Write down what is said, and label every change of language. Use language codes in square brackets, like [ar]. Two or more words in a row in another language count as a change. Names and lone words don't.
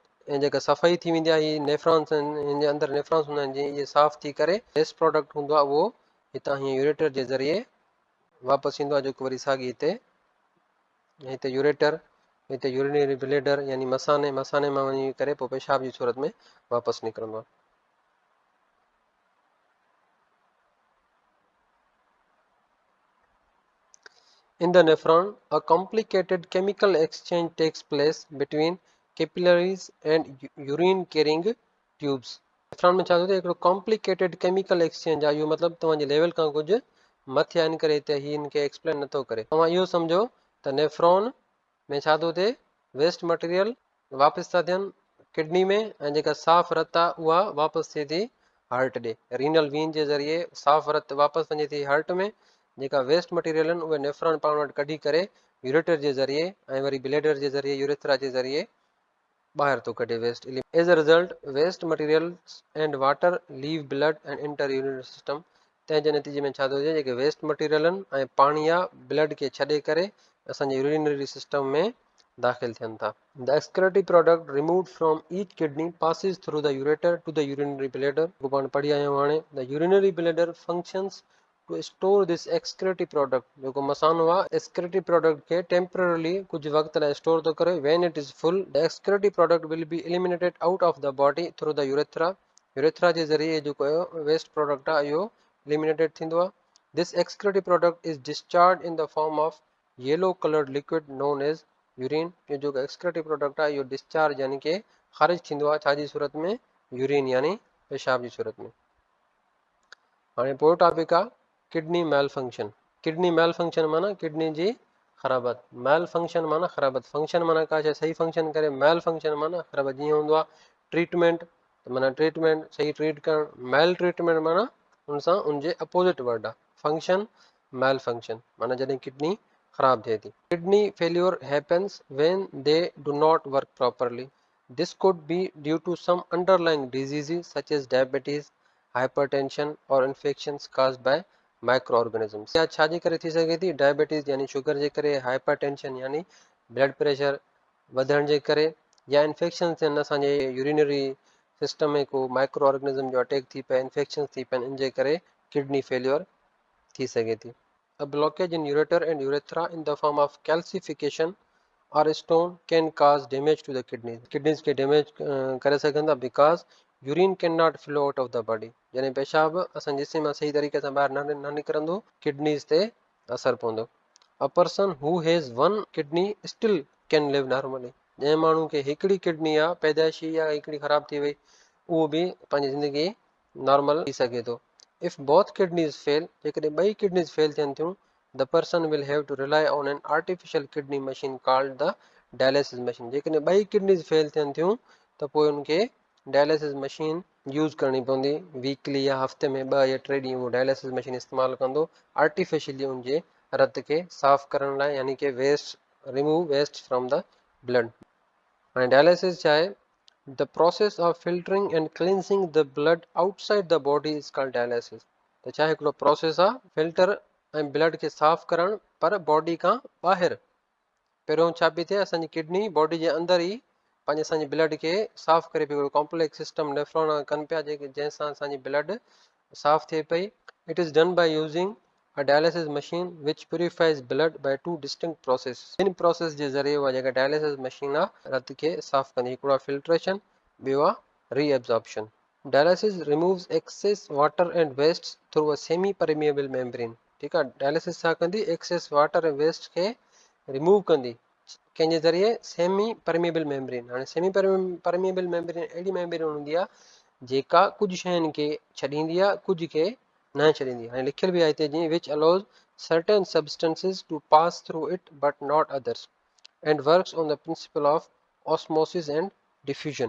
[sd] ऐं जेका सफ़ाई थी वेंदी आहे, हीअ नेफ्रॉन्स आहिनि, हिन जे अंदरि नेफ्रॉन्स हूंदा आहिनि, जीअं इहे साफ़ थी करे [en] waste product [sd] हूंदो आहे उहो हितां हीअं यूरेटर जे ज़रिए वापसि ईंदो आहे, जेको वरी साॻी हिते यूरेटर, हिते [en] urinary bladder [sd] यानी मसाने मां वञी करे पोइ पेशाब जी सूरत में वापसि निकिरंदो आहे। [en] In the nephron, a complicated chemical exchange takes place between capillaries and urine carrying tubes. [sd] नेफ्रॉन में छा थो थिए हिकिड़ो [en] complicated chemical exchange [sd] आहे, इहो मतिलबु तव्हांजे लेवल खां कुझु मथे आहे, इन करे हिते हीउ हिनखे एक्सप्लेन नथो करे। तव्हां इहो सम्झो त नेफ्रॉन में छा थो थिए, [en] waste material [sd] वापसि था थियनि किडनी में, ऐं जेका साफ़ रत आहे उहा वापसि थिए थी हार्ट ॾे। [en] renal vein [sd] जे ज़रिए साफ़ रत वापसि वञे थी हार्ट में, जेका [en] waste material [sd] आहिनि उहे नेफ्रॉन पाण वटि कढी करे यूरेटर जे ज़रिए ऐं वरी ब्लेडर जे ज़रिए यूरेथ्रा जे ज़रिए ॿाहिरि थो कढे वेस्ट। [en] as a result waste materials and water leave blood and enter urinary system. [sd] तंहिंजे नतीजे में छा थो थिए, जेके [en] waste material [sd] आहिनि ऐं पाणी आहे ब्लड खे छॾे करे असांजे [en] urinary system [sd] में दाख़िल थियनि था। [en] the excretory product removed from each kidney passes through the ureter to the urinary bladder। [sd] को पाण पढ़ी आया आहियूं हाणे। [en] the urinary bladder functions to store this excretory product। [sd] जेको मसानो आहे [en] excretory product [sd] खे temporarily कुझु वक़्त लाइ स्टोर थो करे। [en] when it is full the excretory product will be eliminated out of the body through the urethra। [sd] यूरेथ्रा जे ज़रिए जेको [en] waste product [sd] आहे इहो eliminated थींदो आहे। [en] this excretory product is discharged in the form of yellow colored liquid known as urine। [sd] इहो जेको [en] excretory product [sd] आहे इहो डिस्चार्ज यानी कि ख़ारिज थींदो आहे छाजी सूरत में, यूरिन यानी पेशाब जी सूरत में। हाणे पोइ टॉपिक आहे [en] kidney malfunction. kidney malfunction [sd] माना किडनी जी ख़राबत। [en] malfunction [sd] माना ख़राबत। फंक्शन माना का शइ सही फंक्शन करे, [en] malfunction [sd] माना ख़राबत। जीअं हूंदो आहे ट्रीटमेंट त माना ट्रीटमेंट सही ट्रीट करणु, [en] mal treatment [sd] माना उन सां उनजे [en] opposite word [sd] आहे [en] function malfunction [sd] माना जॾहिं किडनी ख़राब थिए थी। [en] kidney failure happens when they do not work properly. this could be due to some underlying disease such as diabetes, hypertension और infections caused by microorganisms। [sd] या छाजे करे थी सघे थी, डायबिटीज़ यानी शुगर जे करे, हाइपरटेंशन यानी [en] blood pressure [sd] वधण जे करे, या इन्फेक्शन थियनि असांजे [en] urinary system [sd] में को [en] micro organism [sd] जो अटैक थी पए, इन्फेक्शन थी पए, इन जे करे [en] kidney failure [sd] थी सघे थी। [en] A blockage in ureter and urethra in the form of calcification or stone can cause damage to the kidneys। kidneys [sd] के damage करे सघंदा [en] because urine cannot flow out of the body। [sd] यानी पेशाब असां जिस्म मां सही तरीक़े सां ॿाहिरि न निकिरंदो, किडनीज़ ते असर पवंदो। [en] A person who has one kidney still can live normally। [sd] जंहिं माण्हू खे हिकिड़ी किडनी आहे पैदाइशी या हिकिड़ी ख़राब थी वई, उहो बि पंहिंजी ज़िंदगी नॉर्मल थी सघे थो। [en] If both kidneys fail, [sd] जेकॾहिं ॿई किडनीज़ फेल थियनि थियूं, [en] the person will have to rely on an artificial kidney machine called the dialysis machine। [sd] जेकॾहिं ॿई किडनीज़ फेल थियनि थियूं त पोइ उनखे [en] dialysis machine use [sd] करणी पवंदी। वीकली या हफ़्ते में 2 या 3 ॾींहं उहो [en] dialysis machine [sd] इस्तेमालु कंदो आर्टिफिशियली उनजे रत खे साफ़ करण लाइ, यानी कि [en] waste remove waste from the blood. [sd] हाणे डायलिसिस छा आहे, [en] the process of filtering and cleansing the blood outside the body is called dialysis. [sd] त छा हिकिड़ो प्रोसेस आहे फिल्टर ऐं ब्लड खे साफ़ करणु पर बॉडी खां ॿाहिरि। पहिरियों छा पई थिए, असांजी किडनी बॉडी जे अंदरि ई पंहिंजे असांजे ब्लड खे साफ़ करे पई, हिकिड़ो [en] complex system [sd] नेफ्रॉन कनि पिया जेके जंहिंसां असांजी ब्लड साफ़ थिए पई। [en] it is done by using a dialysis machine which purifies blood by 2 distinct processes। [sd] इन प्रोसेस जे ज़रिए उहा जेका [en] dialysis machine [sd] आहे रत खे साफ़ कंदी। हिकिड़ो आहे फिल्ट्रेशन, ॿियो आहे रीएब्जॉर्प्शन। [en] dialysis removes excess water and waste through a semi permeable membrane. [sd] ठीकु आहे, डायलिसिस छा कंदी, [en] excess water [sd] ऐं वेस्ट खे रिमूव कंदी कंहिंजे ज़रिए, [en] semi permeable membrane. [sd] हाणे [en] semi permeable membrane [sd] अहिड़ी मेम्ब्रेन हूंदी आहे जेका कुझु शयुनि खे छॾींदी आहे, कुझु खे न छॾींदी। हाणे लिखियल बि आहे हिते जीअं [en] which allows certain substances to pass through it but not others and works on the principle of osmosis and diffusion.